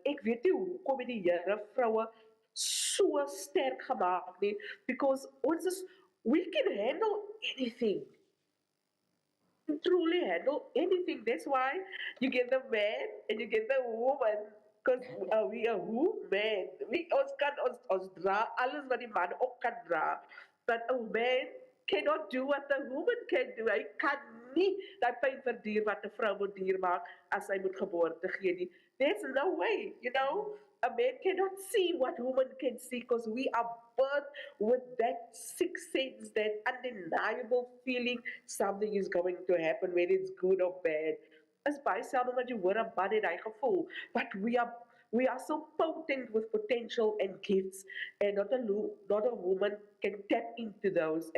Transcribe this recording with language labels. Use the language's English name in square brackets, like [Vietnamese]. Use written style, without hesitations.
[Afrikaans] Ek weet nie hoekom het die Here vroue so sterk gemaak nie, [English] because we can handle anything. Truly handle anything. That's why you get the man and you get the woman. Because we are women. [Afrikaans] Ons kan ons dra alles wat die man ook kan dra. [English] But a man cannot do what a woman can do. [Afrikaans] Hy kan nie daai pyn verduur wat 'n vrou moet duur maak as hy moet geboorte gee nie. [English] There's no way, you know. A man cannot see what women can see, because we are birthed with that sixth sense, that undeniable feeling something is going to happen, whether it's good or bad. [Afrikaans] Is baie seldom dat jy hoor 'n man het hy gevoel, [English] but we are so potent with potential and gifts, and not a woman can tap into those.